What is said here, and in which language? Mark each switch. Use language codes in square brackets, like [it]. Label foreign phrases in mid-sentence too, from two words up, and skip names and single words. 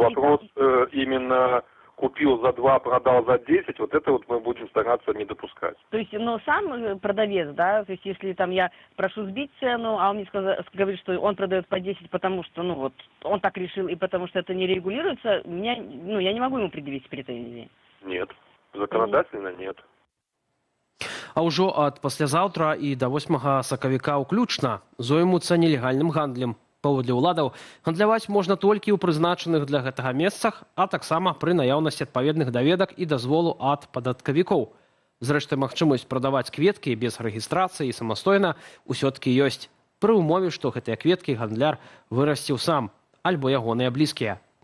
[ru] вопрос именно купил за 2, продал за 10, вот это вот мы будем стараться не допускать. То есть, но сам продавец, да, то есть если там я прошу сбить цену, а он мне говорит, что он продает по 10, потому что, ну вот, он так решил, и потому что это не регулируется, я не могу ему предъявить претензии. Нет, законодательно нет. [be] А ўжо ад паслязаўтра і да 8 сакавіка ўключна зоймуцца нелегальным гандлем. Паводле ўладаў, гандляваць можна толькі ў прызначаных для гэтага месцах, а таксама пры наяўнасці адпаведных даведак і дазволу ад падаткавікоў. Зрэшты, магчымасць прадаваць кветкі без рэгістрацыі самастойна ўсё-ткі ёсць, пры ўмове, што гэтыя кветкі гандляр вырасціў сам, альбо ягоныя блізкія.